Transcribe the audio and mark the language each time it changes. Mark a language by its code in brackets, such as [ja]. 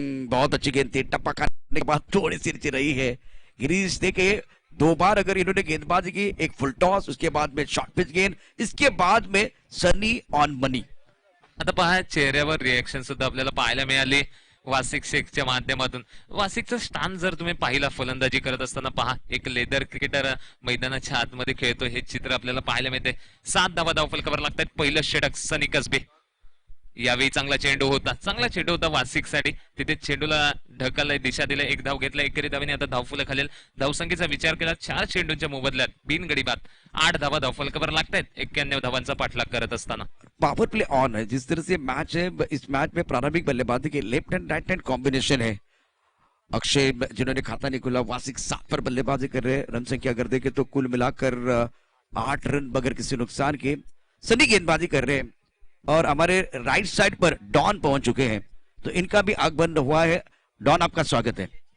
[hi] बहुत अच्छी गेंद थी, टप्पा खाने के बाद थोड़ी सी रही है। गिरीश देखे 2 बार अगर इन्होंने गेंदबाजी की, एक फुल टॉस, उसके बाद में शॉर्ट पिच गेंद, इसके बाद में सनी ऑन मनी। [mr] आता पहा चेहऱ्यावर रिएक्शन सुद्धा आपल्याला पाहायला मिळाली वासिक शेखच्या माध्यमातून। वासिकचं स्थान जर तुम्ही पाहिला फलंदाजी करत असताना पहा, एक लेदर क्रिकेटर मैदानाच्या आतमध्ये खेळतो हे चित्र आपल्याला पाहायला मिळते। 7 धावा धावफलकावर लागतात। पहिलं षटक सनी कसबे। यावेळी चांगला चेंडू होता वासिकसाठी, तिथे चेंडूला ढकललाय, दिशा दिलाय, 1 धाव घेतला, एकेरी धावेने आता धावफलक खालील। धावसंख्येचा विचार केला 4 चेंडूंच्या मोबदल्यात बिनगडी बाद 8 धावा धावफलकावर लागतायत 91 धावांचा पाठलाग करत असताना। [en] power play on [hi] है। जिस तरह से मैच है, इस मैच में प्रारंभिक बल्लेबाजी के left hand right hand combination है। अक्षय जिन्होंने खाता नहीं खुला, वासिक 7 पर बल्लेबाजी कर रहे हैं। रन संख्या अगर देखें तो कुल मिलाकर 8 रन बगैर किसी नुकसान के। सनी गेंदबाजी कर रहे हैं और हमारे राइट साइड पर डॉन पहुंच चुके हैं, तो इनका भी आगमन हुआ है। डॉन, आपका स्वागत है।